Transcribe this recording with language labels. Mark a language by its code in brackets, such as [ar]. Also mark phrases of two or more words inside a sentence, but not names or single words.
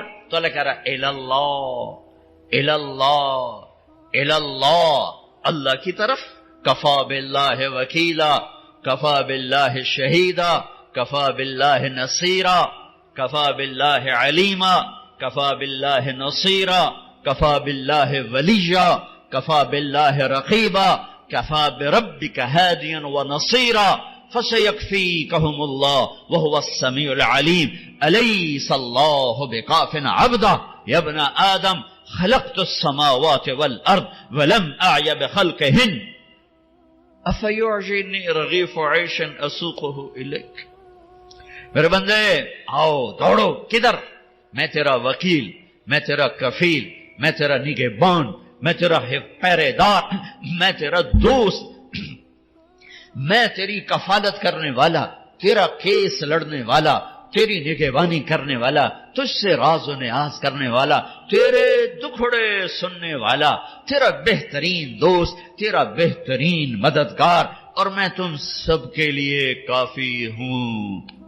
[ur] تو اللہ کہہ رہا [ar] الی اللہ، الی اللہ، الی اللہ، [ur] اللہ کی طرف۔ [ar] کفا باللہ وکیلا، کفا باللہ شہیدا، کفا باللہ نصیرا، کفا باللہ علیما، کفا باللہ نصیرا، کفا باللہ ولیا، کفا باللہ رقیبا، کفا بربک ہادیا ونصیرا، فسیکفیکہم اللہ وہو السمیع العلیم، الیس اللہ بکاف عبدہ، یا ابن آدم خلقت السماوات والارض ولم اعی بخلقہن، افیعجبنی رغیف عیش اسوقہ الیک۔ [ur] میرے بندے آؤ دوڑو، کدھر؟ میں تیرا وکیل، میں تیرا کفیل، میں تیرا نگہبان، میں تیرا پہرے دار، میں تیرا دوست، میں تیری کفالت کرنے والا، تیرا کیس لڑنے والا، تیری نگہبانی کرنے والا، تجھ سے راز و نیاز کرنے والا، تیرے دکھڑے سننے والا، تیرا بہترین دوست، تیرا بہترین مددگار، اور میں تم سب کے لیے کافی ہوں۔